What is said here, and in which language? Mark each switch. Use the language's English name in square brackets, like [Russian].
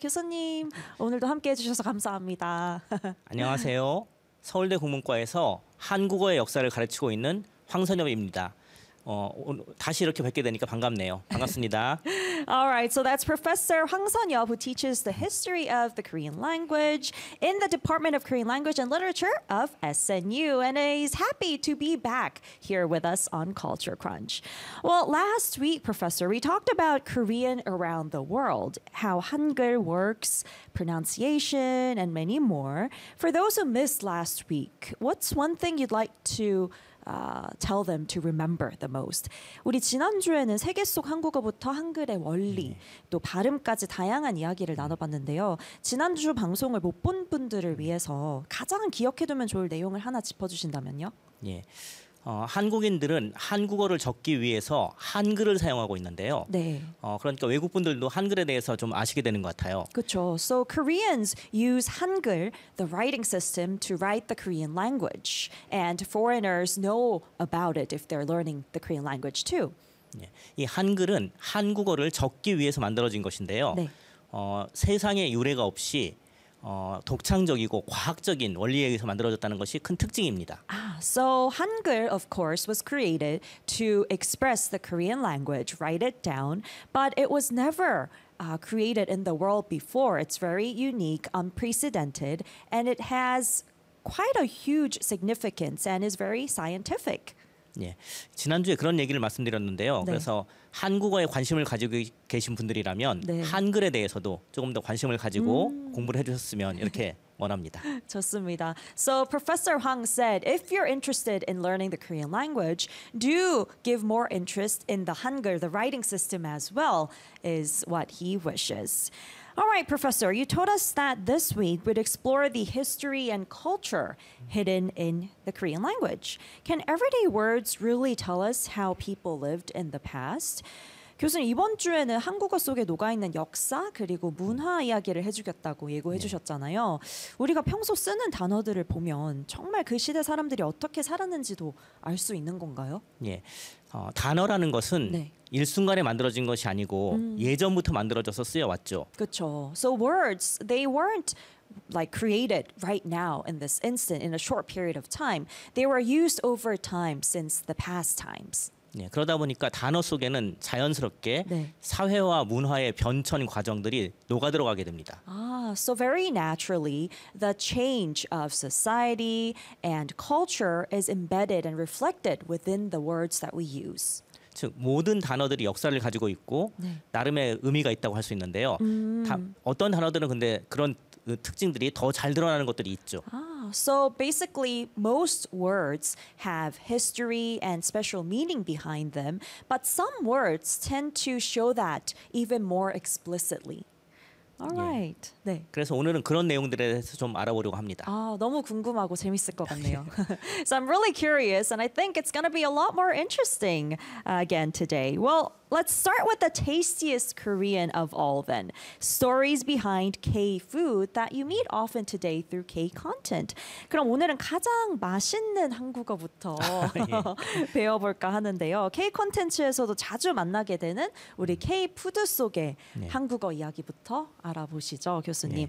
[Korean] 교수님, 오늘도 함께 해주셔서 감사합니다. 안녕하세요. 서울대 국문과에서 한국어의 역사를 가르치고 있는 황선엽입니다. 다시 이렇게 뵙게 되니까 반갑네요. 반갑습니다. [English] All right, so that's Professor Hwang Sun-yeop, who teaches the history of the Korean language in the Department of Korean Language and Literature of SNU, and he's happy to be back here with us on Culture Crunch. Well, last week, Professor, we talked about Korean around the world, how Hangul works, pronunciation, and many more. For those who missed last week, what's one thing you'd like to tell them to remember the most? [Korean] 우리 지난주에는 세계 속 한국어부터 한글의 원리, 또 발음까지 다양한 이야기를 나눠봤는데요. 지난주 방송을 못 본 분들을 위해서 가장 기억해두면 좋을 내용을 하나 짚어주신다면요? 예. 한국인들은 한국어를 적기 위해서 한글을 사용하고 있는데요. 네. 그러니까 외국분들도 한글에 대해서 좀 아시게 되는 것 같아요. 그렇죠. [English] So Koreans use Hangul, the writing system, to write the Korean language. And foreigners know about it if they're learning the Korean language too. [Korean] 예. 이 한글은 한국어를 적기 위해서 만들어진 것인데요. 네. 세상에 유례가 없이 독창적이고 과학적인 원리에 의해서 만들어졌다는 것이 큰 특징입니다. [English] So Hangul, of course, was created to express the Korean language, write it down, but it was never created in the world before. It's very unique, unprecedented, and it has quite a huge significance and is very scientific. [Korean] 예, 지난주에 그런 얘기를 말씀드렸는데요. 네. 그래서 한국어에 관심을 가지고 계신 분들이라면 네. 한글에 대해서도 조금 더 관심을 가지고 공부를 해주셨으면 이렇게 원합니다. 좋습니다. [English] So Professor Hwang said, if you're interested in learning the Korean language, do give more interest in the Hangul, the writing system as well, is what he wishes. All right, Professor, you told us that this week we'd explore the history and culture hidden in the Korean language. Can everyday words really tell us how people lived in the past? [Korean] 교수님, 이번 주에는 한국어 속에 녹아있는 역사 그리고 문화 이야기를 해주겠다고 예고해 주셨잖아요. 우리가 평소 쓰는 단어들을 보면 정말 그 시대 사람들이 어떻게 살았는지도 알 수 있는 건가요? 예. 단어라는 것은 네. 일순간에 만들어진 것이 아니고 예전부터 만들어져서 쓰여왔죠. 그렇죠. [English] So words, they weren't like created right now in this instant, in a short period of time. They were used over time since the past times. [Korean] 네, 그러다 보니까 단어 속에는 자연스럽게 네. 사회와 문화의 변천 과정들이 녹아들어가게 됩니다. [English] So very naturally, the change of society and culture is embedded and reflected within the words that we use. [Korean] 즉, 모든 단어들이 역사를 가지고 있고 네. 나름의 의미가 있다고 할 수 있는데요. 어떤 단어들은 근데 그런 특징들이 더 잘 드러나는 것들이 있죠. [English] So basically, most words have history and special meaning behind them, but some words tend to show that even more explicitly. All right. [Korean] 네. 그래서 오늘은 그런 내용들에 대해서 좀 알아보려고 합니다. 아, 너무 궁금하고 재밌을 것 같네요. [English] So I'm really curious, and I think it's going to be a lot more interesting again today. Well, let's start with the tastiest Korean of all then. Stories behind K-food that you meet often today through K-content. [Korean] 그럼 오늘은 가장 맛있는 한국어부터 배워볼까 하는데요. K-content에서도 자주 만나게 되는 우리 K-푸드 속의 네. 한국어 이야기부터 알아보시죠, 교수님.